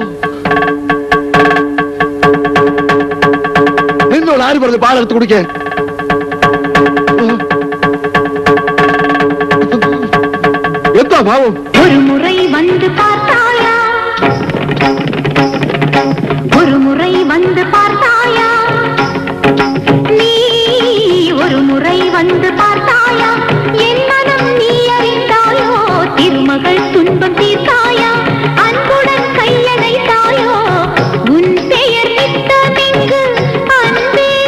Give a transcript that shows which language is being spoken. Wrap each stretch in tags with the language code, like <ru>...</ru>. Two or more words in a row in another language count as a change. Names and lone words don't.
<ml>നിന്നോട് ആര് പറഞ്ഞു പാലെടുത്ത് കുടിക്കാൻ? എന്താ ഭാവം?</ml> <ta>ഒരു മുறை வந்து பார்த்தாயா, ஒரு முறை வந்து பார்த்தாயா, நீ ஒரு முறை வந்து பார்த்தாயா, என் மனம் நீ அறிந்தாயோ, திருமகள் துன்பம் தீர்த்தாயா, அன்புடன் கையணைத்தாயோ, உன் பெயர் நித்தமிங்கு அன்பே</ta>